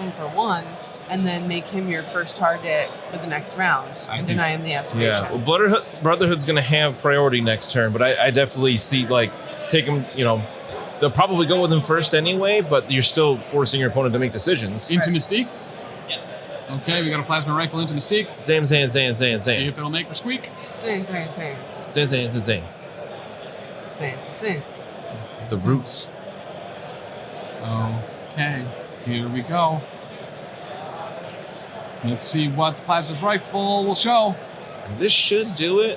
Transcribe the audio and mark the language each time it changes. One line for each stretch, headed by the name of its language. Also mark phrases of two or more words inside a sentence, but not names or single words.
English: leave him for 1 and then make him your first target for the next round and deny him the activation. Yeah, well, Brotherhood's going to have priority next turn, but I definitely see, like, take him, they'll probably go with him first anyway, but you're still forcing your opponent to make decisions. Into Mystique? Yes. Okay, we got a plasma rifle into Mystique. Zam, zam, zam, zam, See zam. if it'll make her squeak. Same. Zam, zam, zam, zam. Same. It's the roots. Okay, here we go. Let's see what the plasma rifle will show. This should do it.